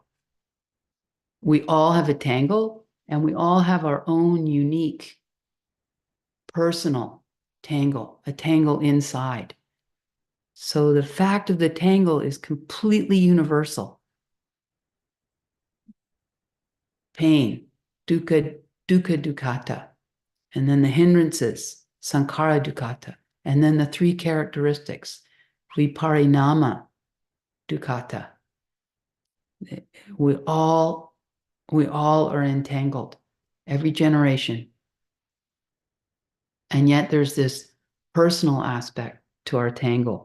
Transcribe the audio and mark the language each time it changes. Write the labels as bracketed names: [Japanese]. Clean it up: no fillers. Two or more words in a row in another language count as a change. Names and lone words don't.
[English] We all have a tangle, and we all have our own unique personal tangle, a tangle inside. So the fact of the tangle is completely universal. Pain, [Pali] dukkha dukkata, [English] and then the hindrances, [Pali] sankhara dukkata, [English] and then the three characteristics, [Pali] viparinama dukkata. [English] We all are entangled, every generation. And yet there's this personal aspect to our tangle.